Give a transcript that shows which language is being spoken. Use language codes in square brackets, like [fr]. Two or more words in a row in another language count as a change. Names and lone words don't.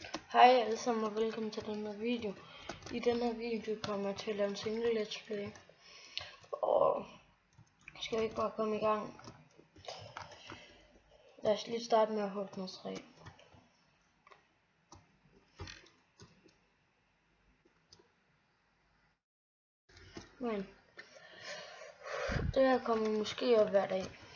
[da] Hej alle sammen og velkommen til den her video. I den her video kommer jeg til at lave en single [en] let's play. [da] Og skal vi ikke bare komme i gang? Lad os lige starte med at hugge noget træ. Men det her kommer måske op hver dag.